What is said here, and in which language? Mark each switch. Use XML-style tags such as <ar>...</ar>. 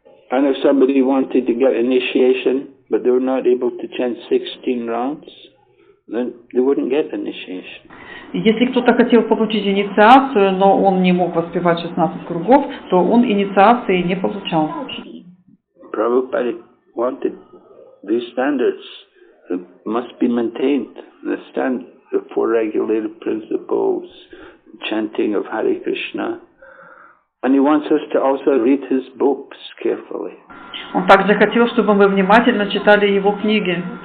<en>And if somebody wanted to get initiation, but they were not able to chant 16 rounds, then they wouldn't get initiation.</en> <ru>Если кто-то хотел получить инициацию, но он не мог воспевать 16 кругов, то он инициации не получал.</ru> <en>Prabhupada wanted these standards must be maintained. The four regulated principles, chanting of Hare Krishna. And he wants us to also read his books carefully.</en> <ru>Он также хотел, чтобы мы внимательно читали его книги.</ru>